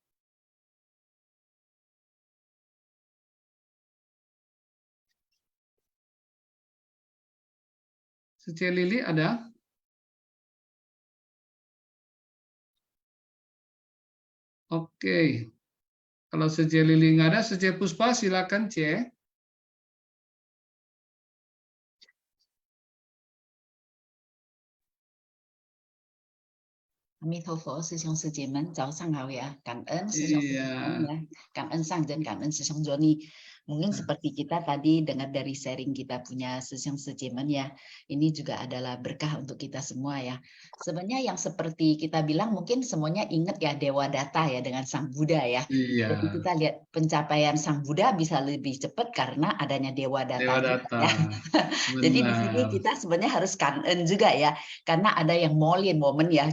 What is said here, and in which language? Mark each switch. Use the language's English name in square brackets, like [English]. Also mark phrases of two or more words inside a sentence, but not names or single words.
[Indonesian] Sece Lili ada? Oke. Kalau Sece Lili nggak ada, Sece Puspa silakan, Ce. [Chinese] Amin 阿弥陀佛，师兄师姐们，早上好ya. 感恩师兄师姐们 ya. 感恩上人，感恩师兄 Joni. [Indonesian] Mungkin seperti kita tadi dengar dari sharing kita punya [Chinese] 師兄師姐們 [Indonesian] ya, ini juga adalah berkah untuk kita semua ya. Sebenarnya yang seperti kita bilang mungkin semuanya ingat ya Dewa Data ya dengan Sang Buddha ya. Jadi kita lihat pencapaian Sang Buddha bisa lebih cepat karena adanya Dewa Data. Dewa Data. Ya. Jadi di sini kita sebenarnya harus kangen juga ya, karena ada yang molin momen ya.